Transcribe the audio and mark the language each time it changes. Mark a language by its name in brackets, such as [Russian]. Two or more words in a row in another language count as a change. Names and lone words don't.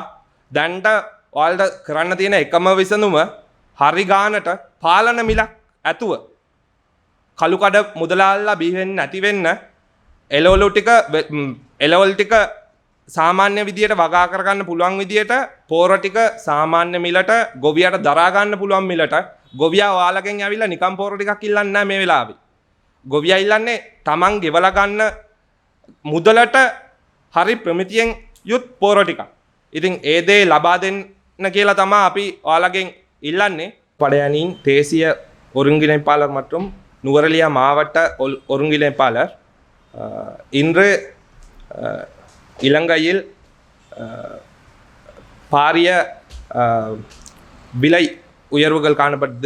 [Sinhala] දැන්ට ඔයාලට කරන්න තියෙන එකම විසඳුම හරි ගානට පාලන මිලක් ඇතුව කළු කඩ මුදලාල්ලා බිහි වෙන්නේ නැති වෙන්න එළවලු ටික සාමාන්‍ය විදියට වගා කරගන්න පුළුවන් විදියට පෝර ටික සාමාන්‍ය මිලට ගොවියට දරා ගන්න පුළුවන් මිලට ගොවියා ඔයාලගෙන් ඇවිල්ලා නිකම් පෝර ටිකක් ඉල්ලන්නේ නැහැ මේ වෙලාවේ. ගොවියා ඉල්ලන්නේ Taman ගෙවලා ගන්න මුදලට හරි ප්‍රමිතියෙන් යුත් පෝර ටිකක්. ඉතින් ඒ දේ ලබා දෙන්න කියලා තමයි අපි ඔයාලගෙන් ඉල්ලන්නේ. [Tamil] படையணியின் தேசிய ஒருங்கிணைப்பாளர் மற்றும் நுவரெலியா மாவட்ட ஒருங்கிணைப்பாளர் இன்று இலங்கையில் பாரிய விலை உயர்வுகள் காணப்படுது.